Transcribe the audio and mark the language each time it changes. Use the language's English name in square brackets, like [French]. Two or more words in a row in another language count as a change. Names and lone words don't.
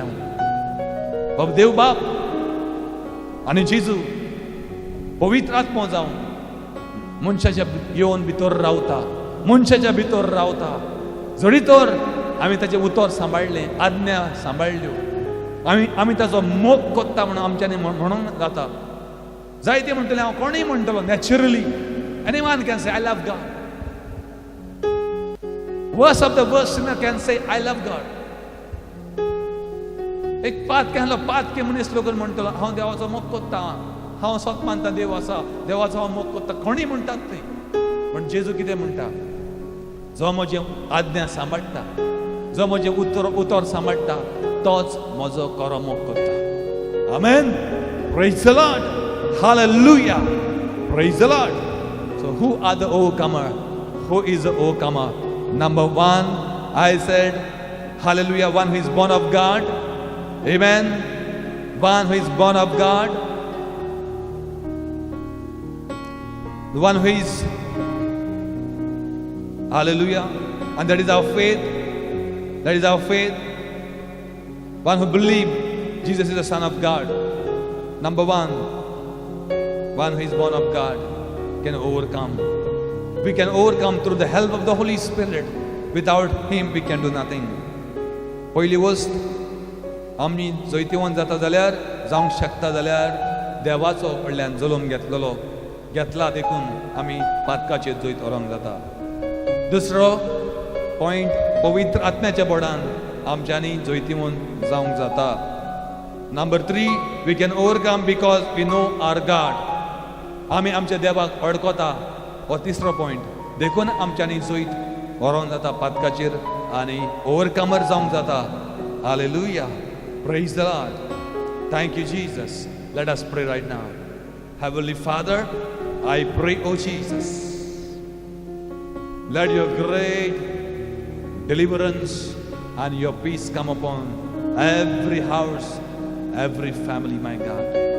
[Konkani] बाब देव बाप आनी जेजू पवित्र आत्मो जावन मनशाच्या येवन भितर रावता, मनशाच्या भितर रावता. जरी तर आमी ताचें उतर सांबाळलें, आज्ञा सांबाळल्यो, आमी ताचो मोग कोत्ता म्हणून आमच्यांनी म्हणूंक जाता. जायते म्हणटले, हांव कोणूय म्हणटलो नॅचरली, [English] Anyone can say I love God. Worst of the worst sinner can say I love God. [Konkani] एक पातके मनीस लोक म्हणटलो हांव देवाचो मोग कोत्ता, हांव स्वत मानता देव आसा, देवाचो हांव मोग कोत्ता. कोणीय म्हणटात ते, पण जेजू कितें म्हणटा, जो म्हजे आज्ञा सांबाळटा, जो म्हजे उतर सांबाळटा, तोच म्हजो खरो मोग कोत्ता. आमेन. [English] Praise the Lord. Hallelujah. Praise the Lord. So who are the overcomer? Who is the overcomer? Number one, I said, hallelujah, one who is born of God. Amen. One who is born of God. The one who is, hallelujah, and that is our faith. That is our faith. One who believes Jesus is the Son of God. Number one who is born of God can overcome. We can overcome through the help of the Holy Spirit. Without Him we can do nothing. [Konkani] पहिली वस्त, आमी जैतिवंत जाता जाल्यार, जावंक शकता जाल्यार देवाचो कडल्यान जल्म घेतला, देखून आमी पातकाचेर जैत व्हरोंक जाता. दुसरो पॉइंट, पवित्र आत्म्याच्या बळान आमच्यांनी जैतिवंत जावंक जाता. नंबर 3, [English] We can overcome because we know our God. [Konkani] आमी आमच्या देवाक वळखता. हो तिसरो पॉइंट. देखून आमच्यांनी जैत व्हरोंक जाता पातकाचेर आनी ओवरकमर जावंक जाता. [English] Hallelujah. Praise the Lord. Thank you, Jesus. Let us pray right now. Heavenly Father, I pray, oh Jesus, let your great deliverance and your peace come upon every house, every family, my God.